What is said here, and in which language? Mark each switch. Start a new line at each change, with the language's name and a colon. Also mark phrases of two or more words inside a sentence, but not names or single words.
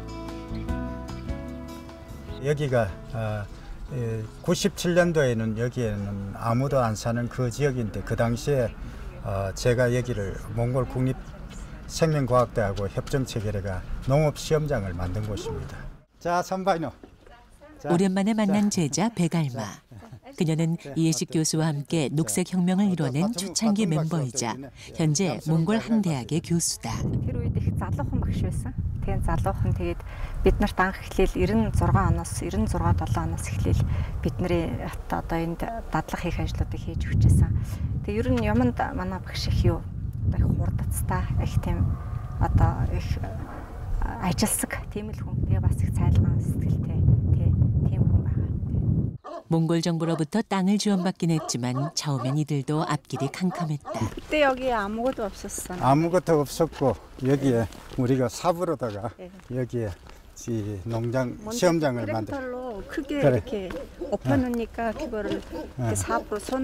Korean: 여기가 97년도에는 여기에는 아무도 안 사는 그 지역인데 그 당시에 제가 여기를 몽골 국립생명과학대하고 협정 체결해가 농업 시험장을 만든 곳입니다.
Mongolian: 자, сайн байна уу.
Korean: 오랜만에 만난 제자 베갈마. 그녀는 이해식 교수와 함께 녹색 혁명을 이뤄낸 초창기 멤버이자 현재 몽골 한 대학의 교수다.
Mongolian: Тэгээд залуухан тэгээд бид нарт анх эхлээл 96 оноос 7 оноос эхлээл бидний одоо энд дадлага хийх ажлуудыг хийж өгч байсан. Тэгээд ер нь юмд манай багш их юу их хурдцтай их тийм одоо их ажилсаг тийм л хүн. Тэгээ бас их цайлгаан сэтгэлтэй тийм хүн байгаа.
Korean: 몽골 정부로부터 땅을 지원받긴 했지만 처음엔 이들도 앞길이 캄캄했다. 그때 여기 아무것도 없었어. 아무것도 없었고 여기에 우리가 삽으로다가 네. 여기에 이 농장 시험장을 만들. 트랙터로 크게 그래. 이렇게 엎어놓으니까 그거를 이렇게 삽으로 손으로